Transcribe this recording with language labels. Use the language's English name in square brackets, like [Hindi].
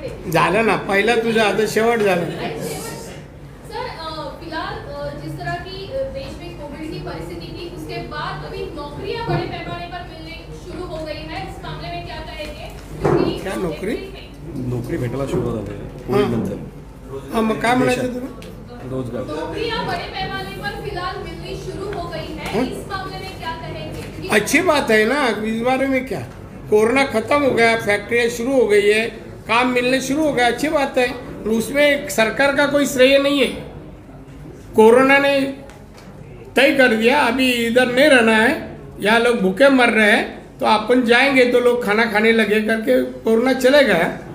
[Marathi] झालं ना पहिला तुझा, आता शेवट झाला. [Hindi] सर फिलहाल जिस तरह की देश में कोविड की परिस्थिति थी उसके बाद अभी नौकरियां बड़े पैमाने पर मिलने शुरू हो गई है. इस मामले में क्या कहेंगे? क्योंकि क्या [Marathi] नोकरी भेटायला सुरू झाली. हां मग काय म्हणायचं तुम्ही? [Hindi] रोजगार नौकरियां बड़े पैमाने पर फिलहाल मिलनी शुरू हो गई है. इस मामले में क्या कहेंगे? अच्छी बात है ना. इस बारे में क्या, कोरोना खत्म हो गया, फैक्ट्रियाँ शुरू हो गई है, काम मिलने शुरू हो गया. अच्छी बात है. उसमें सरकार का कोई श्रेय नहीं है. कोरोना ने तय कर दिया अभी इधर नहीं रहना है, यहाँ लोग भूखे मर रहे हैं, तो अपन जाएंगे तो लोग खाना खाने लगे करके कोरोना चले गया.